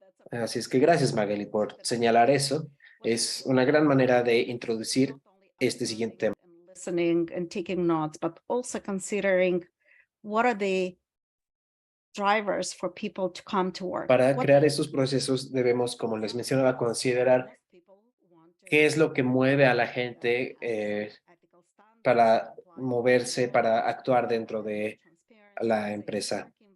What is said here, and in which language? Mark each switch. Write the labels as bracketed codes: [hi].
[es] Así es que gracias, Magali, por señalar eso. Es una gran manera de introducir este siguiente tema. [en] Listening and taking notes, but also considering what are the drivers for people to come to work. [es] Para crear estos procesos debemos, como les mencionaba, considerar qué es lo que mueve a la gente para moverse, para actuar dentro de la empresa.